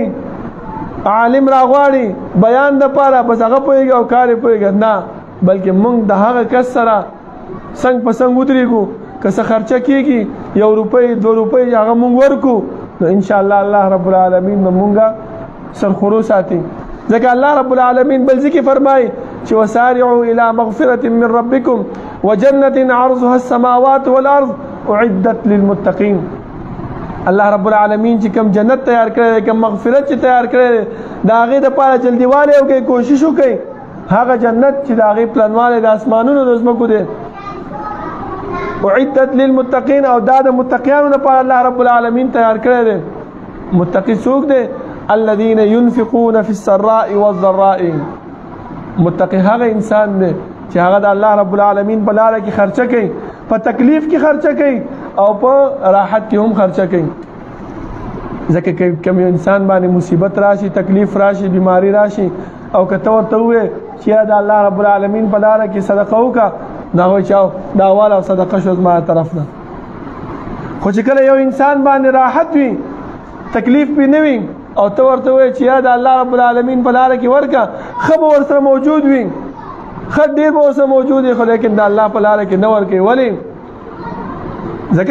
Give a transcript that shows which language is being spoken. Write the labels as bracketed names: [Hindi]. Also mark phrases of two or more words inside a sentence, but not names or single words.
[Pashto] عالم راغواړي بیان د پاره بس هغه پوهیږي او کار پوهیږي نه بلکې موږ د هغه کس سره څنګه په څنګه ودرېږو که څه خرچه کیږي 1 روپۍ 2 روپۍ هغه موږ ورکو نو [Arabic] ان شاء الله الله رب العالمین [Pashto] موږ سرخورو ساتي ځکه [Arabic] الله رب العالمین [Pashto] بل ځکه فرمایي چې [Arabic] وسارعوا الى مغفرة من ربكم وجنة عرضها السماوات والارض اعدت للمتقين. الله رب العالمین [Pashto] چې کوم جنت تیار کړی کوم مغفرت چې تیار کړی دا هغه د پاره جلدیواله او کې کوشش وکړي هغه جنت چې دا هغه پلانواله د اسمانونو د زمکو دی [Arabic] اعدت للمتقين [Pashto] او دا د متقینانو لپاره [Arabic] الله رب العالمین [Pashto] تیار کړی دی. متقی څوک دی؟ [Arabic] الذين ينفقون في السراء والضراء. [Pashto] متقی هغه انسان دی چې هغه د [Arabic] الله رب العالمین [Pashto] په لار کې خرچه کوي په تکلیف کې خرچه کوي او په راحت کې هم خرچه کوي. ځکه کوم انسان باندې مصیبت راشي تکلیف راشي بیماری راشي او کته ورته وي چې د [Arabic] الله رب العالمین [Pashto] په لار کې صدقه وکړه دا وایي چې دا والا صدقه شو زما طرف نه خو چې کله یو انسان باندې راحت وي تکلیف به نه وي او ته ورته وایې چې یا د [Arabic] الله رب العالمین [Pashto] په لاره کې ورکه ښه به ورسره موجود وي ښه ډېر به ورسره موجود وي خو لیکن د الله په لاره کې نه ورکوي ولې ځکه